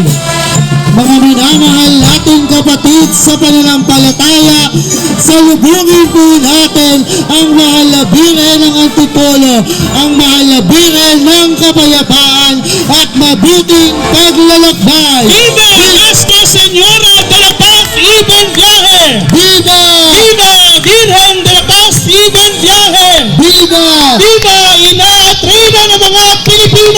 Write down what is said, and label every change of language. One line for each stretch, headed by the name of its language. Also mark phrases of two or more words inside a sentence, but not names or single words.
Filipino: Mga minamahal nating kapatid sa pananampalataya, salubungin po natin ang mahal na bire ng Antipolo, ang mahal na bire ng kapayapaan at mabuting paglalakbay.
Spanish: Viva Nuestra Señora de la Paz y buen viaje! Viva! Viva Virgen de la Paz y buen viaje! Viva!
Filipino: Viva Ina at Reyna ng mga Pilipino!